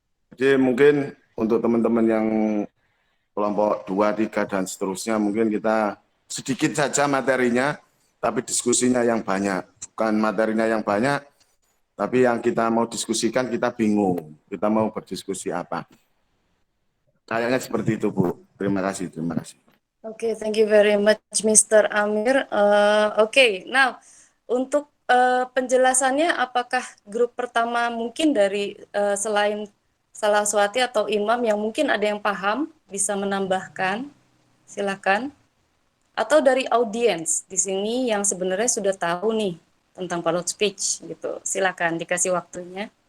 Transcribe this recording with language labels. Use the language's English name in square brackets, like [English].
[Indonesian] Jadi mungkin untuk teman-teman yang kelompok 2, 3, dan seterusnya mungkin kita sedikit saja materinya, tapi diskusinya yang banyak. Bukan materinya yang banyak, tapi yang kita mau diskusikan kita bingung. Kita mau berdiskusi apa. Kayaknya seperti itu, Bu. Terima kasih, terima kasih. [English] Okay, thank you very much, Mr. Amir. Okay, now [Indonesian] untuk penjelasannya, apakah grup pertama mungkin dari selain Salaswati atau Imam yang mungkin ada yang paham bisa menambahkan, silakan. Atau dari audiens di sini yang sebenarnya sudah tahu nih tentang parlor speech gitu, silakan dikasih waktunya.